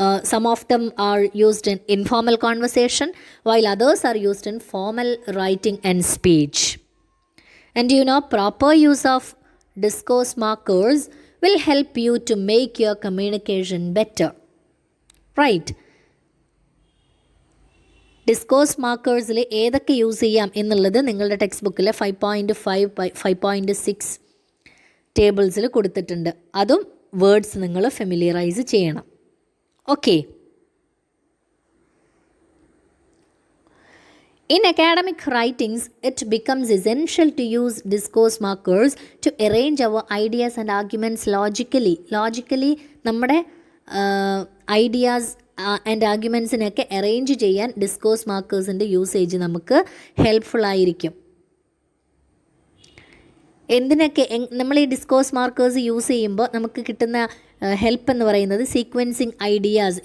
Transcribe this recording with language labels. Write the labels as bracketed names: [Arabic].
[English] Some of them are used in informal conversation, while others are used in formal writing and speech. And proper use of discourse markers will help you to make your communication better. Right? [Malayalam] Discourse മാർക്കേഴ്സിൽ ഏതൊക്കെ use ചെയ്യാം എന്നുള്ളത് നിങ്ങളുടെ text ബുക്കിൽ 5.5, 5.6 ടേബിൾസിൽ കൊടുത്തിട്ടുണ്ട്. അതും words നിങ്ങൾ familiarise ചെയ്യണം. Okay. [English] In academic writings, it becomes essential to use discourse markers to arrange our ideas and arguments logically. [Malayalam] Logically, നമ്മുടെ ഐഡിയാസ് ആൻഡ് ആർഗ്യുമെൻസിനെയൊക്കെ അറേഞ്ച് ചെയ്യാൻ ഡിസ്കോഴ്സ് മാർക്കേഴ്സിൻ്റെ യൂസേജ് നമുക്ക് ഹെൽപ്ഫുള്ളായിരിക്കും. എന്തിനൊക്കെ നമ്മൾ ഈ ഡിസ്കോഴ്സ് മാർക്കേഴ്സ് യൂസ് ചെയ്യുമ്പോൾ നമുക്ക് കിട്ടുന്ന ഹെൽപ്പ് എന്ന് പറയുന്നത് സീക്വൻസിങ് ഐഡിയാസ്.